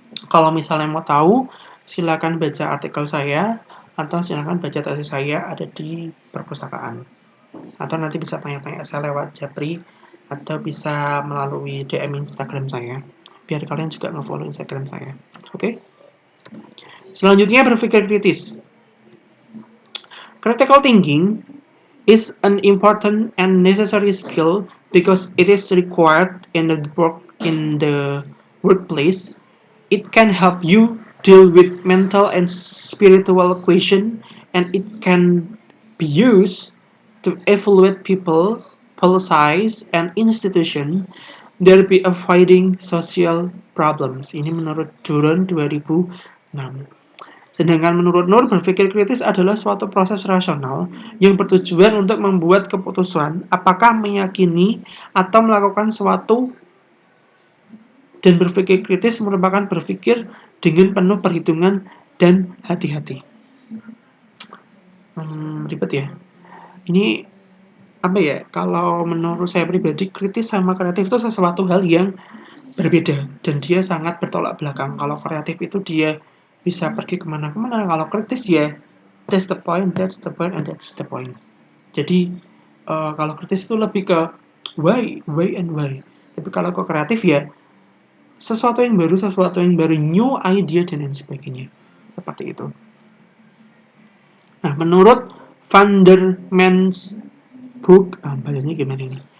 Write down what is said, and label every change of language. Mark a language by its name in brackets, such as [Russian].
[Indonesian] Kalau misalnya mau tahu, silakan baca artikel saya, atau silakan baca tesis saya ada di perpustakaan. Atau nanti bisa tanya-tanya saya lewat Japri, atau bisa melalui DM Instagram saya. Biar kalian juga nge-follow Instagram saya. Oke? Selanjutnya, berpikir kritis. [English] Critical thinking is an important and necessary skill because it is required in the workplace. It can help you deal with mental and spiritual questions, and it can be used to evaluate people, policies, and institutions that be avoiding social problems. [Indonesian] Ini menurut Duran 2006. Sedangkan menurut Nur, berpikir kritis adalah suatu proses rasional yang bertujuan untuk membuat keputusan apakah meyakini atau melakukan suatu, dan berpikir kritis merupakan berpikir dengan penuh perhitungan dan hati-hati. Ribet ya. Ini apa ya? Kalau menurut saya pribadi, kritis sama kreatif itu sesuatu hal yang berbeda dan dia sangat bertolak belakang. Kalau kreatif itu dia bisa pergi kemana-kemana. Kalau kritis ya [English] that's the point, and that's the point. [Indonesian] Jadi kalau kritis itu lebih ke [English] why, and why. [Indonesian] Tapi kalau ke kreatif ya sesuatu yang baru, new idea dan lain sebagainya. Seperti itu. Nah, menurut Van der Mans book, bacanya gimana ini?